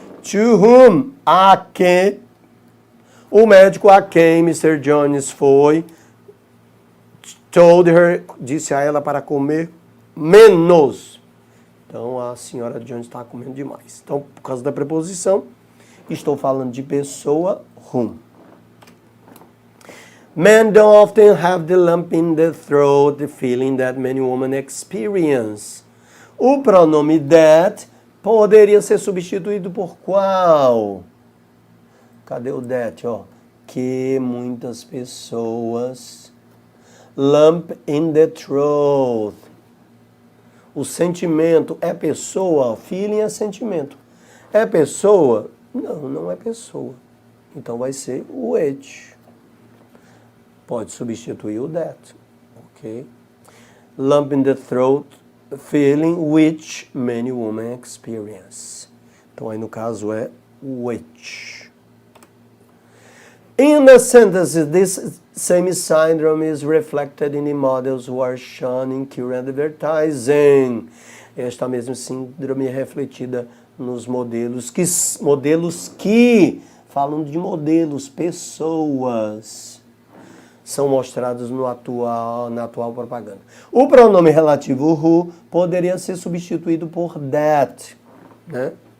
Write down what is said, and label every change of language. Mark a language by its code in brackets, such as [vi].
[en] To whom? [pt] A quem? O médico a quem Mr. Jones foi. [en] Told her. [pt] Disse a ela para comer menos. Então, a senhora Jones está comendo demais. Então, por causa da preposição, estou falando de pessoa, whom. [en] Men don't often have the lump in the throat, the feeling that many women experience. [pt] O pronome that poderia ser substituído por qual? Cadê o that, ó? Que muitas pessoas. [en] Lump in the throat. [pt] O sentimento é pessoa, feeling é sentimento. É pessoa? Não, não é pessoa. Então vai ser o which. Pode substituir o that, ok? [en] Lump in the throat, feeling which many women experience. [pt] Então aí no caso é which. [en] In the sentences, this same syndrome is reflected in the models who are shown in current advertising. [pt] Esta mesma síndrome é refletida nos modelos que falam de modelos, pessoas, são mostrados na atual propaganda. O pronome relativo who poderia ser substituído por that, né?